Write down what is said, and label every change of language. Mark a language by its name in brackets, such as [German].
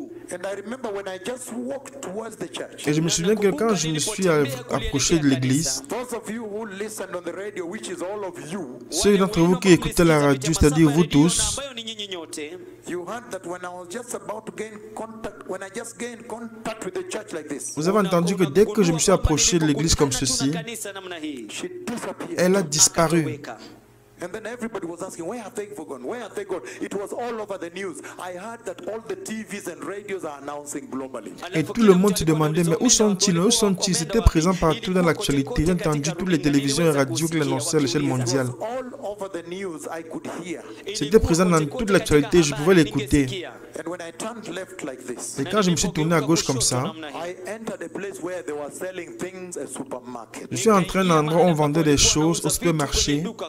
[English] And I remember when I just walked towards the church. [French] Et je me souviens que quand je me suis approché de l'église, [English] Those of you who listened on the radio, which is all of you, [French] ceux d'entre vous qui écoutaient la radio, c'est-à-dire vous tous, [English] you heard that when I was just about to gain contact, when I just gained contact with the church like this, [French] vous avez entendu que dès que je me suis approché de l'église comme ceci, [English] she disappeared. [French] elle a disparu. [English] And then everybody was asking, where have they gone? Where have they gone? It was all over the news. I heard that all the TVs and radios are announcing globally. [French] Et tout le monde se demandait, mais où sont-ils? Où sont-ils? C'était présent partout dans l'actualité. J'ai entendu toutes les télévisions et radios qui l'annonçaient à l'échelle mondiale. [English] All over the news, I could hear. [French] C'était présent dans toute l'actualité, je pouvais l'écouter. [English] And when I turned left like this, [French] Et quand je me suis tourné à gauche comme ça, [English] I entered a place where they were selling things, a supermarket. [French] je suis entré dans un endroit où on vendait des choses au supermarché.